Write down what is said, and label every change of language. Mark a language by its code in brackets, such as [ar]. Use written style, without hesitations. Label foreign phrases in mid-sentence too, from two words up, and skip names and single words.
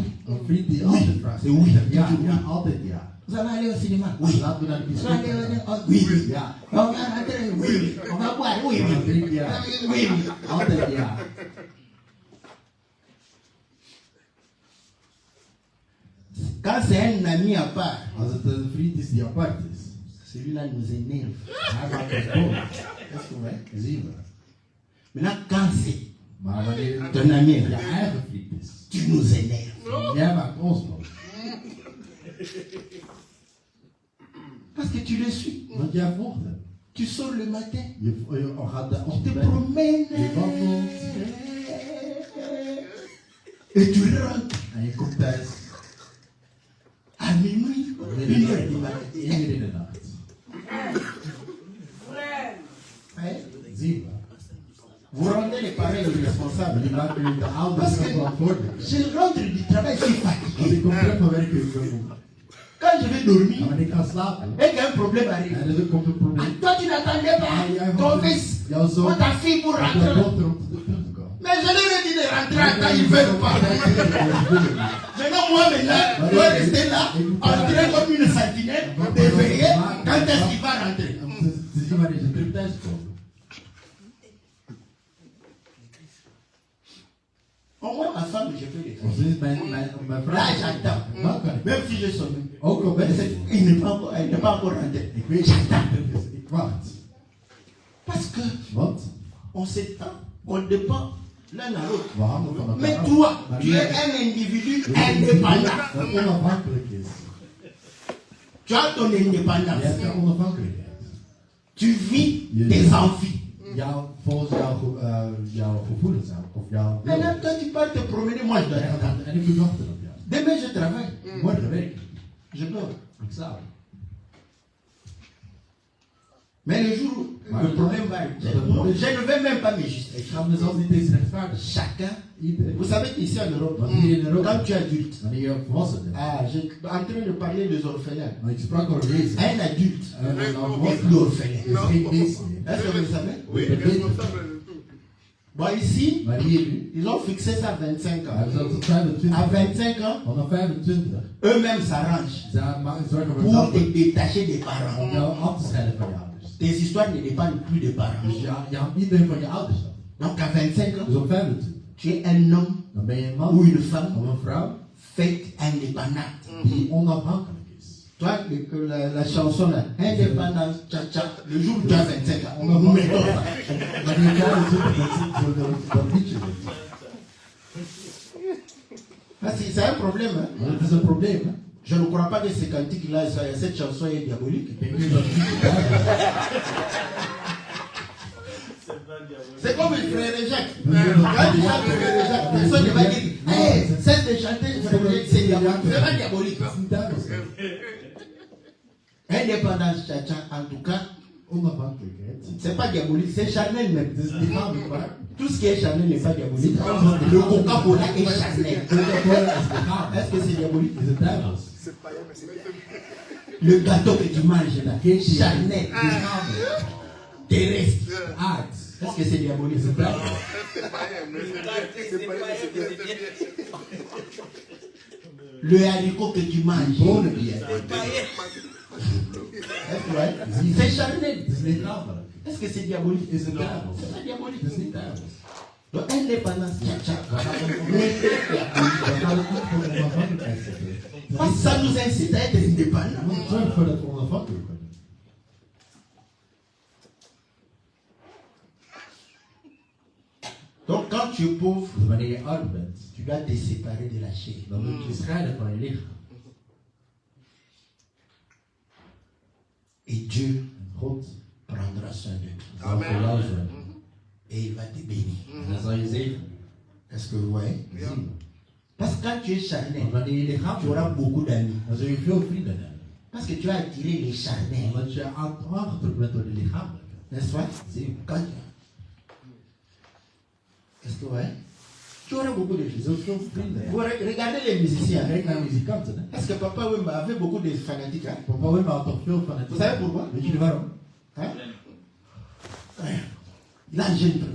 [nl] een vriend die altijd vraagt. [fr] C'est oui. [nl] Ja, [fr] toujours [nl] ja, [fr] oui. [nl] altijd ja. [fr] Vous allez aller au cinéma? Oui. [nl] Laten we naar de [fr] Vous allez [nl] bioscoop [fr] aller [nl] gaan. [fr] oui. [nl] Ja. [fr] On va rentrer? Oui. On va boire? Oui. On va [nl] drinken? Ja. [fr] Oui. [nl] Altijd ja. [fr] Quand c'est un ami à part, [nl] Als het een vriend is die apart is, [fr] celui-là nous énerve. [nl] hij maakt ons boos. [fr] Est-ce que vous voyez? [nl] Zien we. [fr] Maintenant, quand c'est [nl] Maar wanneer [fr] ton ami, [nl] je [fr] là, [nl] eigen vriend is, [fr] tu nous énerves. [nl] jij maakt ons boos. [fr] Parce que tu le suis. [nl] Want jij volgt hem. [fr] Tu sors le matin. [nl] Je gaat de [fr] Tu te [nl] ochtend weg. [fr] promènes. [nl] Je wandelt [fr] Et tu rentres [nl] en je komt thuis. [fr] à minuit. 1h du matin. [nl] 1 uur in de nacht. [fr] Hein? [nl] Zien we. [fr] Vous rendez les parents irresponsables. [nl] Die maken jullie de ouders [fr] Parce que [nl] verantwoordelijk. [fr] je rentre du travail, je suis [nl] Als [fr] fatigué. [nl] ik kom terug van werk, ik ben moe. [fr] Quand je vais dormir, [nl] En wanneer ik ga slapen, [fr] et qu'un problème arrive. [nl] en er komt een probleem. [fr] Toi, tu n'attendais pas ton fils [nl] Jouw [fr] ou [nl] zoon, [fr] ta fille pour [nl] jouw [fr] rentrer. [nl] dochter om terug te komen. [fr] Mais je leur ai dit de rentrer quand ils veulent pas. Maintenant, moi, je dois rester là, entrer comme une sentinelle, de veiller quand est-ce qu'il va rentrer. [nl] Om te zien wanneer ze terug thuis komen. [fr] Au moins, ma femme, je peux les faire. [nl] Of is mijn [fr] Là, [nl] vrouw. [fr] j'attends. [nl] Dan kan ik. [fr] Même si je sonne. [nl] Ook al ben ik. [fr] Elle n'est pas encore rentrée. [nl] Ik weet [fr] J'attends. [nl] dus ik wacht. [fr] Parce que [nl] Want [fr] on s'étend, on dépend l'un à l'autre. [nl] we hangen van elkaar [fr] Mais [nl] af. [fr] toi, [nl] Maar [fr] tu [nl] jij [fr] es un individu [nl] bent een [fr] indépendant. [nl] dat onafhankelijk is. [fr] Tu as ton [nl] Je hebt [fr] indépendance. [nl] jouw onafhankelijkheid. [fr] Tu vis [nl] Je- [fr] tes envies. [nl] Volgens jouw gevoelens aan. Of jouw wil. [fr] Maintenant, quand tu pars te promener, moi je dois t'attendre. [nl] En ik moet wachten op jou. [fr] Demain, je travaille. [nl] Morgen werk ik. [fr] Je dors. [nl] Ik slaap. [fr] Mais le jour où le problème va arriver, je ne vais même pas me justifier. [nl] Ik ga mezelf niet eens rechtvaardigen. [fr] Chacun, [nl] Iedereen. [fr] vous savez qu'ici en Europe, [nl] Want hier in Europa, [fr] quand tu es adulte, [nl] wanneer je volwassen bent. [fr] je suis en train de parler des orphelins. [nl] Maar ik sprak over deze. [fr] Un adulte [nl] Een [fr] est [nl] volwassen [fr] plus orphelin. [nl] is geen wees meer. [fr] Est-ce que vous le savez? Oui, responsable de tout. Bon, ici, [nl] Maar hier nu, [fr] ils ont fixé ça à 25 ans. [nl] hebben ze dat tot 25. [fr] À 25 ans, [nl] Vanaf 25. [fr] eux-mêmes s'arrangent [nl] Ze zorgen voor [fr] pour [nl] dat [fr] te détacher des parents. [nl] om jou af te scheiden van je ouders. [fr] Tes histoires ne dépendent plus des parents. [nl] Dus je hangt niet meer van je ouders af. [fr] Donc à 25 ans, [nl] Dus op 25. [fr] tu es un homme [nl] Dan ben je een [fr] ou [nl] man [fr] une femme [nl] of een vrouw [fr] faite indépendante. [nl] die onafhankelijk is. [fr] Toi, la chanson là, indépendance, tcha-tcha, le jour où tu as 25 ans, nous mettons ça. [nl] Wanneer jij dat liedje zingt. [fr] Parce que c'est un problème. Hein? [nl] Maar het is een probleem, hè? [fr] Je ne crois pas que ce cantique-là, cette chanson est diabolique. [nl] Ik denk niet dat het liedje [fr] C'est comme le frère Jacques. Quand tu chantes frère Jacques, personne ne va dire hey, cesse de chanter frère Jacques, c'est diabolique. C'est pas diabolique. [nl] is niet duidelijk. [fr] Indépendance, tcha-tcha, en tout cas, [nl] Onafhankelijkheid. [fr] c'est pas diabolique, c'est charnel même. [nl] Het is lichamelijk, maar [fr] Tout ce qui est charnel n'est pas diabolique. Le Coca-Cola est charnel. [nl] Coca-Cola is lichamelijk. [fr] Est-ce que c'est diabolique? [nl] Is het duivels? [fr] C'est païen, mais c'est bien. Le gâteau que tu manges là, charnel, [nl] Lichamelijk. [fr] terrestre. [nl] Aard. [fr] Est-ce que c'est diabolique? [nl] Is het duivels? [fr] C'est païen, mais c'est bien. C'est païen, mais c'est bien. Le haricot que tu manges, [nl] Bonen die je eet. [fr] est-ce que, ouais, c'est charnel. [nl] Het is lichamelijk. [fr] Est-ce que c'est diabolique? [nl] Is het duivels? [fr] C'est pas diabolique. [nl] Het is niet duivels. [fr] Donc indépendance, tcha-tcha. [nl] We gaan het niet voor de onafhankelijkheid zetten. [fr] Parce que ça nous incite à être [nl] We [fr] indépendants. [nl] moeten zorgen voor dat we onafhankelijk worden. [fr] Donc quand tu es pauvre, [nl] Dus wanneer je arm bent, [fr] tu dois te séparer de la chair. [nl] dan moet je scheiden van je lichaam. [fr] Et Dieu [nl] En God [fr] prendra soin de toi. [nl] zal voor jou zorgen. [fr] Et il va te bénir. [nl] En dan zal je zegenen. [fr] Est-ce que vous voyez? [nl] Zien we. [fr] Parce que quand tu es charnel, [nl] Want wanneer je lichaam [fr] tu auras beaucoup d'amis. [nl] dan zul je veel vrienden hebben. [fr] Parce que tu as attiré les charnels. [nl] Omdat je aangetrokken bent door de lichamelijke. [fr] N'est-ce pas? [nl] Zie je. [fr] Quand Est-ce que ouais? Tu aurais beaucoup de [nl] Je [fr] choses. [nl] zou veel vrienden. [fr] Vous regardez les musiciens. [nl] Kijk naar muzikanten. Hè. [fr] Est-ce que Papa Wemba avait beaucoup de fanatiques? Hein? [nl] Papa Wimma had toch veel van het. [fr] Vous savez pourquoi? [nl] Weet jullie waarom? [fr] Hein? Il a un jeune frère.